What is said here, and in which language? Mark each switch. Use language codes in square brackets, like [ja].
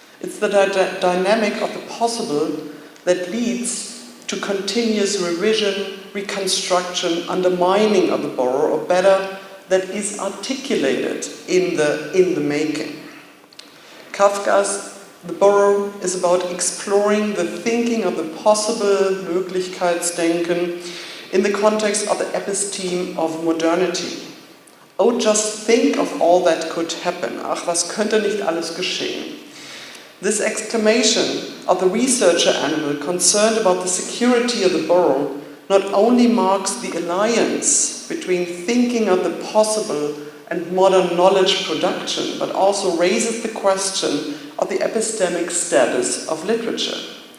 [en] It's the dynamic of the possible that leads to continuous revision, reconstruction, undermining of the burrow, or better, that is articulated in the making. Kafka's The Burrow is about exploring the thinking of the possible, Möglichkeitsdenken, in the context of the episteme of modernity. Oh, just think of all that could happen. [de] Ach, was könnte nicht alles geschehen? [en] This exclamation of the researcher animal concerned about the security of the burrow not only marks the alliance between thinking of the possible and modern knowledge production, but also raises the question of the epistemic status of literature.